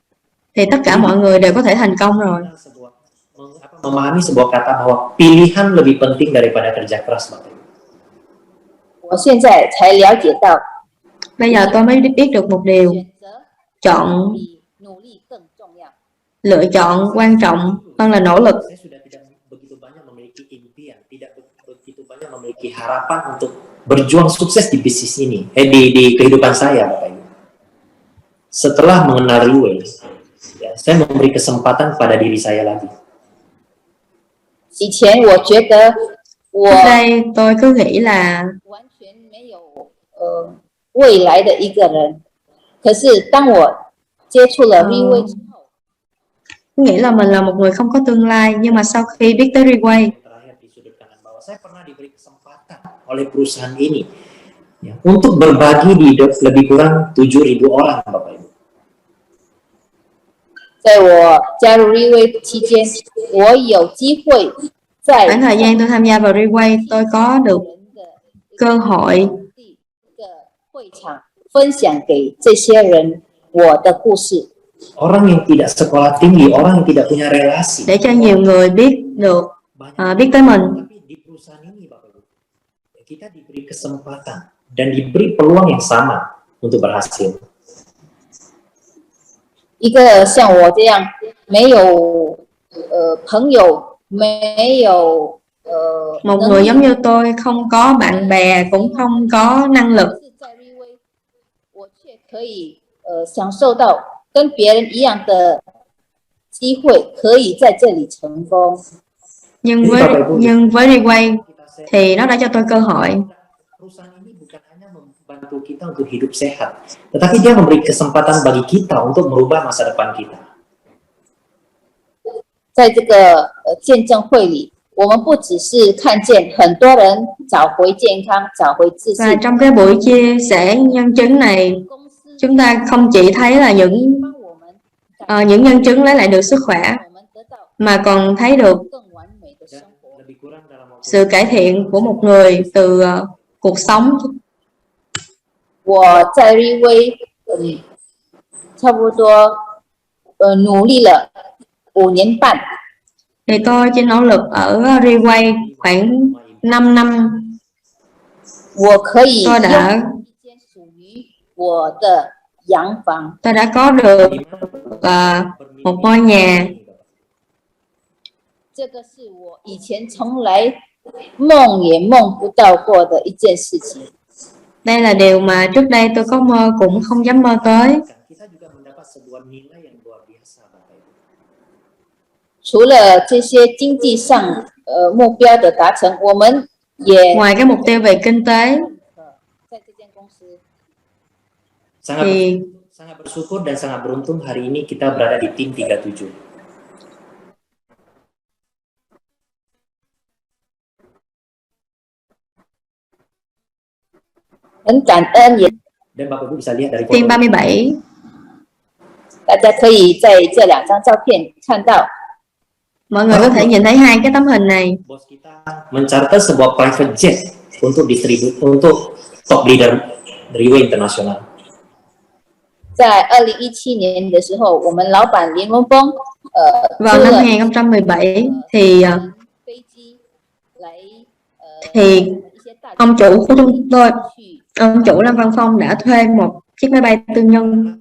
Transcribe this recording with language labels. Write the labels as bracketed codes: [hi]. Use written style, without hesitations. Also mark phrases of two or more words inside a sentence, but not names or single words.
[vi] thì tất cả mọi người đều có thể thành công rồi. [id] Memahami sebuah kata bahwa pilihan lebih penting daripada kerja keras, Bapak Ibu. [zh] 我现在才了解到， [vi] Bây giờ tôi mới biết được một điều, [zh] 选择 [vi] chọn [zh] 比努力更重要。 [vi] lựa chọn quan trọng hơn là nỗ lực. [id] Saya sudah tidak begitu banyak memiliki impian, tidak begitu banyak memiliki harapan untuk berjuang sukses di bisnis ini, di kehidupan saya, Bapak Ibu. Setelah mengenal Reway, ya, saya memberi kesempatan pada diri saya lagi. [zh] 以前我觉得我 [vi] Trước đây tôi cứ nghĩ là [zh] 完全没有未来的一个人，可是当我接触了 Reway 之后， [vi] nghĩ là mình là một người không có tương lai, nhưng mà sau khi biết tới Reway [id] Terakhir di sudut kanan bawah, saya pernah diberi kesempatan oleh perusahaan ini ya, untuk berbagi di lebih kurang 7.000 orang, Bapak Ibu. [zh] 在我加入 Reway 期间，我有机会在 [vi] khoảng thời gian tôi tham gia vào Reway, tôi có được [zh] 人的 [vi] cơ hội [zh] 一个会场分享给这些人我的故事。 [id] Orang yang tidak sekolah tinggi, orang yang tidak punya relasi, [vi] để cho nhiều người biết được biết tới mình. [id] tapi di perusahaan ini, Bapak Ibu, kita diberi kesempatan dan diberi peluang yang sama untuk berhasil. [zh] 一个像我这样没有朋友，没有 [vi] Một [zh] 能 [vi] người [zh] 力 [vi] giống như tôi, không có bạn bè, cũng không có năng lực, [zh] 是在 Reway， 我却可以享受到跟别人一样的机会，可以在这里成功。 [vi] nhưng với Reway thì nó đã cho tôi cơ hội. [id] Perusahaan ini bukan hanya membantu kita untuk hidup sehat, tetapi dia memberi kesempatan bagi kita untuk merubah masa depan kita. [zh] 在这个见证会里，我们不只是看见很多人找回健康、找回自 [vi] Và [zh] 信， [vi] trong cái buổi chia sẻ nhân chứng này, [zh] 公司 [vi] chúng ta không chỉ thấy là [zh] 帮我们 [vi] những nhân chứng lấy lại được sức khỏe, [zh] 我们得到 [vi] mà còn thấy được [zh] 更完美的生 [id] Dan [zh] 活。 [id] lebih kurang dalam waktu [vi] sự cải thiện của một người từ cuộc sống. [zh] 我在 Reway 差不多努力了5年半， [vi] Thì tôi chỉ nỗ lực ở Reway khoảng 5 năm, [zh] 我可以 [vi] tôi [zh] 拥 [vi] đã [zh] 有一间属于我的洋房。 [vi] tôi đã có được một ngôi nhà. [zh] 这个是我以前从来梦也梦不到过的一件事情。 [vi] Đây là điều mà trước đây tôi có mơ cũng không dám mơ tới. [id] kita juga mendapat sebuah nilai yang luar biasa, Bapak Ibu. [zh] 除了这些经济上目标的达成，我们也 [vi] Ngoài cái mục tiêu về kinh tế [zh] 在这间公司 [vi] thì [id] Sangat bersyukur dan sangat beruntung hari ini kita berada di tim 37. [zh] 很感恩，也 [id] Dan Bapak Ibu bisa lihat dari team foto 37, [zh] 大家可以在这2张照片看到， [vi] mọi người có thể nhìn thấy hai cái tấm hình này. [id] bos kita mencatat sebuah [en] private jet [id] untuk [en] top leader [id] Reway International. [zh] 在2017年的时候，我们老板林文峰租 [vi] Vào năm [zh] 了 [vi] 2017 thì [zh] 飞机来 [vi] thì [zh] 一些大 [vi] ông chủ của chúng tôi, [zh] 去 [vi] ông chủ Lâm Văn Phong đã thuê một chiếc máy bay tư nhân.